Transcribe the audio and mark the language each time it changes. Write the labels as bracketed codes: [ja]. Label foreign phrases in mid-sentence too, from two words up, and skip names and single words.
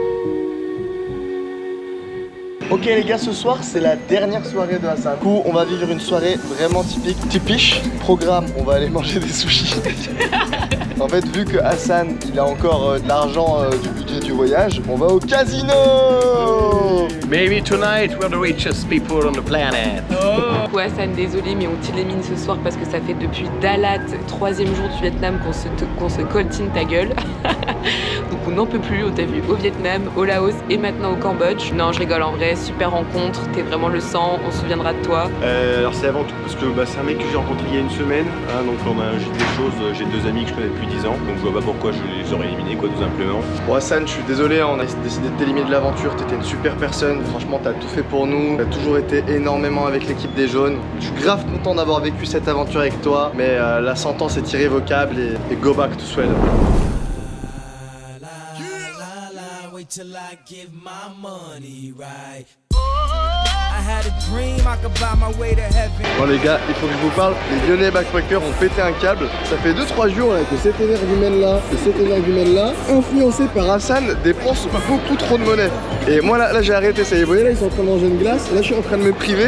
[fr] Ok les gars, ce soir c'est la dernière soirée de Hassan. Du coup on va vivre une soirée vraiment typique. Programme, on va aller manger des sushis. En fait vu que Hassan il a encore de l'argent du budget du voyage, on va au casino. [en] Maybe tonight we're the richest people on the planet. Oh. [fr] Ouais Hassan, désolé mais on t'élimine ce soir parce que ça fait depuis Dalat, 3e jour du Vietnam qu'on se coltine ta gueule. Donc on n'en peut plus, on t'a vu au Vietnam, au Laos et maintenant au Cambodge. Non je rigole, en vrai, super rencontre, t'es vraiment le sang, on se souviendra de toi. Alors c'est avant tout parce que c'est un mec que j'ai rencontré il y a une semaine, hein, donc on a des choses, j'ai 2 amis que je connais depuis 10 ans, donc je vois pas pourquoi je les aurais éliminés quoi tout simplement. Bon Hassan, je suis désolé, hein, on a décidé de t'éliminer de l'aventure, t'étais une super personne, franchement t'as tout fait pour nous, t'as toujours été énormément avec l'équipe des jaunes. Je suis grave content d'avoir vécu cette aventure avec toi, mais la sentence est irrévocable et [en] go back to Sweden. Wait till I get my money right. [fr] Bon les gars, il faut que je vous parle, les Lyonnais backpackers ont pété un câble. Ça fait 2-3 jours là, que cet énergumène-là et cet énergumène-là, influencé par Hassan, dépensent beaucoup trop de monnaie. Et moi là j'ai arrêté, ça y est, vous voyez là ils sont en train de manger une glace, là je suis en train de me priver.